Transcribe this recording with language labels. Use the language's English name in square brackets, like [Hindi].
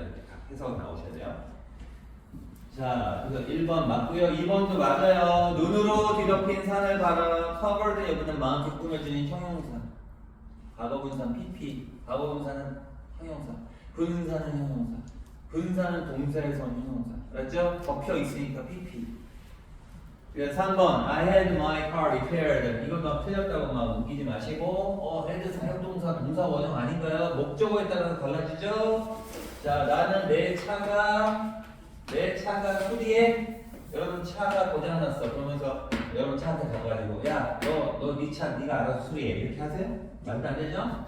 [Korean] 이렇게 딱 해석 나오셔야 돼요. 자, 그래서 1번 맞고요. 2번도 맞아요. 눈으로 뒤덮인 산을 바라 covered 여기는 마음껏 꾸며주는 형용사. 과거분사 PP. 과거분사는 형용사. 분사는 형용사. 분사는 동사에서 온 형용사. 알았죠? 덮여 있으니까 PP. 그래서 3번 [English] I had my car repaired. [Korean] 이거 막 틀렸다고 막 웃기지 마시고 had 사용동사 동사 원형 아닌가요? 목적어에 따라서 달라지죠? 자, 나는 내 차가 수리에 여러분 차가 고장났어. 그러면서 여러분 차한테 가가지고 야, 너 네 차 네가 알아서 수리해 이렇게 하세요? 말도 안 되죠?